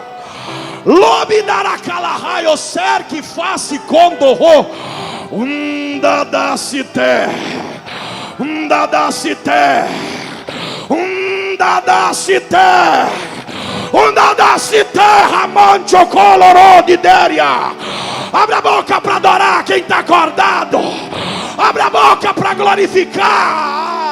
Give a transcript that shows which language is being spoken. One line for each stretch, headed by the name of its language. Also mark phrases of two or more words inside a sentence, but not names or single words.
Portuguese: Lobe daracalahai o cerque face condorro. Undadacité, undadacité, undadacité, undadacité, ramancho coloró de déria. Abre a boca para adorar quem está acordado. Abre a boca para glorificar.